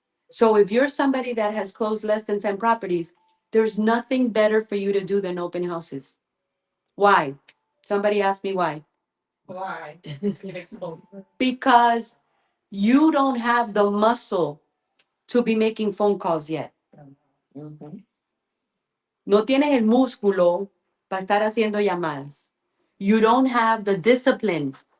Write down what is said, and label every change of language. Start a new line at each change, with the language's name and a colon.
English: So if you're somebody that has closed less than 10 properties, there's nothing better for you to do than open houses. Why? Somebody asked me why. Why? Get exposure. Because you don't have the muscle to be making phone calls yet. Mhm.
Spanish: No tienes el músculo para estar haciendo llamadas.
English: You don't have the discipline.